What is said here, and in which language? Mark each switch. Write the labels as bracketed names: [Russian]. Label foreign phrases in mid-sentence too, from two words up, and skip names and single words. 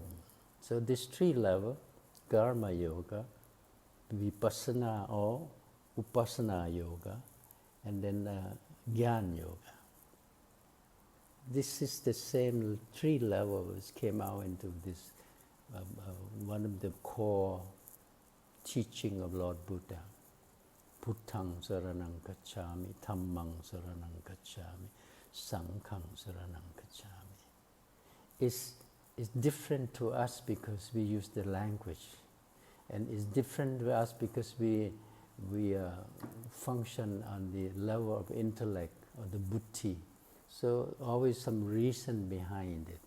[English] So these three levels, [Sanskrit] karma yoga, [English] vipassana or [Sanskrit] upasana yoga, [English] and then [Sanskrit] jnana yoga. [English] This is the same three levels came out into this one of the core teaching of Lord Buddha. [Pali] Puttang saranang gacchami, dhammang saranang gacchami, sanghang saranang gacchami. [English] It's different to us because we use the language, and it's different to us because we function on the level of intellect or the buddhi. So always some reason behind it.